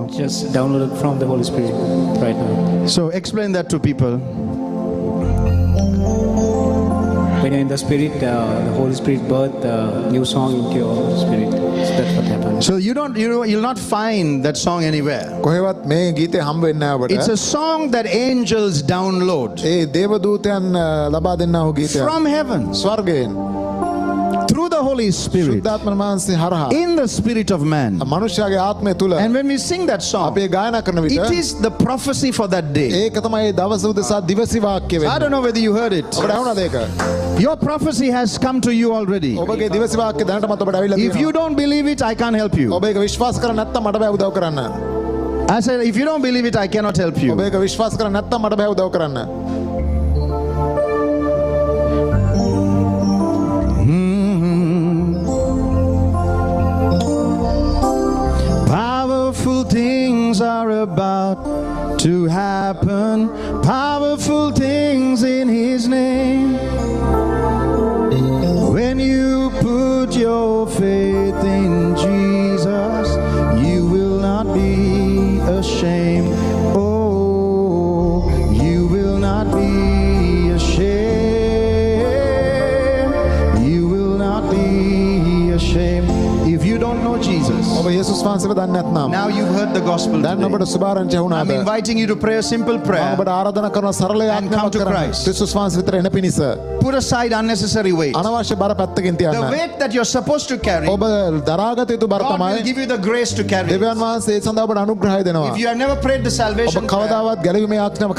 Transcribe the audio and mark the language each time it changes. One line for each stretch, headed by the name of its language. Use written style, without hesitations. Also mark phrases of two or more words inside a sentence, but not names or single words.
English: Just download it from the Holy Spirit right now. So explain that to people. When you're in the Spirit, the Holy Spirit birth a new song into your spirit. So that's what happens. So you'll not find that song anywhere.
Sinhala: කොහෙවත් මේ ගීතේ හම්බ වෙන්නේ නැහැ ඔබට.
English: It's a song that angels download
Sinhala: ඒ දේවදූතයන් ලබා දෙන්නා වූ ගීතයක්.
English: from heaven
Sinhala: ස්වර්ගයෙන්
English: through the Holy Spirit
Sinhala: ශුද්ධාත්ම වහන්සේ හරහා
English: in the spirit of man.
Sinhala: මනුෂ්‍යයාගේ ආත්මය තුල
English: And when we sing that song,
Sinhala: අපි ගායනා කරන විට
English: it is the prophecy for that day.
Sinhala: ඒක තමයි ඒ දවස උදෙසා දිවසි වාක්‍ය
English: I
Sinhala: වෙන්නේ.
English: don't know whether you heard it.
Sinhala: ඔබට ඇහුණාද ඒක?
English: Your prophecy has come to you already.
Sinhala: ඔබගේ දිවසි වාක්‍ය දැනටමත් ඔබට ඇවිල්ලා
English: If
Sinhala: තියෙනවා.
English: you don't believe it, I can't help you.
Sinhala: ඔබ ඒක විශ්වාස කරන්නේ නැත්නම් මට බෑ උදව් කරන්න.
English: I said, if you don't believe it, I cannot help
Sinhala: ඔබ
English: you.
Sinhala: ඒක විශ්වාස කරන්නේ නැත්නම් මට බෑ උදව් කරන්න.
English: Powerful things are about to happen. Powerful things in His name. When you put your faith in Jesus, you will not be ashamed. Oh, you will not be ashamed. You will not be ashamed. If you don't know Jesus,
Sinhala: ඔබ යේසුස් වහන්සේව දන්නේ නැත්නම්
English: now you've heard the gospel
Sinhala: දැන්
English: today.
Sinhala: ඔබට සුභාරංචි
English: I'm
Sinhala: වුණාද?
English: inviting you to pray a simple
Sinhala: මම
English: prayer.
Sinhala: ඔබට ආරාධනා කරන සරල
English: And come
Sinhala: යාඥාවක්
English: to
Sinhala: කරන්න.
English: Christ.
Sinhala: ක්‍රිස්තුස් වහන්සේ විතර එන පිණිස
English: Put aside unnecessary weight.
Sinhala: අනවශ්‍ය බර පැත්තකින්
English: The
Sinhala: තියන්න.
English: weight that you're supposed to carry,
Sinhala: ඔබ දරාගත යුතු බර
English: God will
Sinhala: තමයි
English: give you the grace to carry it.
Sinhala: දෙවියන් වහන්සේ ඒ සඳහා ඔබට අනුග්‍රහය දෙනවා.
English: If you have never prayed the
Sinhala: ඔබ
English: salvation prayer,
Sinhala: කවදාවත් ගැලවීමේ යාඥාව